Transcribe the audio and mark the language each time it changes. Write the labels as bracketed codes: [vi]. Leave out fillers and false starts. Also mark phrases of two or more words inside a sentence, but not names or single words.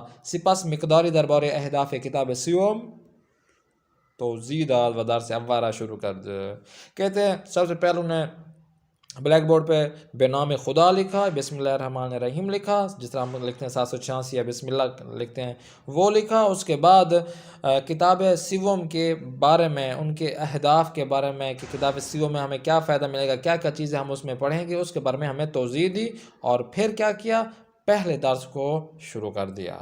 [fa] سپس مقداری دربار اہداف کتاب سیوم توضیح داد و درس اوارہ [ur] شروع کر دے، کہتے ہیں سب سے پہلے انہوں نے بلیک بورڈ پہ [fa] بے نام خدا [ur] لکھا، [ar] بسم اللہ الرحمن الرحیم [ur] لکھا، جس طرح ہم لکھتے ہیں 786 یا [ar] بسم اللہ [ur] لکھتے ہیں وہ لکھا۔ اس کے بعد کتاب سیوم کے بارے میں، ان کے اہداف کے بارے میں کہ کتاب سیوم میں ہمیں کیا فائدہ ملے گا، کیا کیا چیزیں ہم اس میں پڑھیں گے، اس کے بارے میں ہمیں توضیح دی، اور پھر کیا کیا، پہلے درس کو شروع کر دیا۔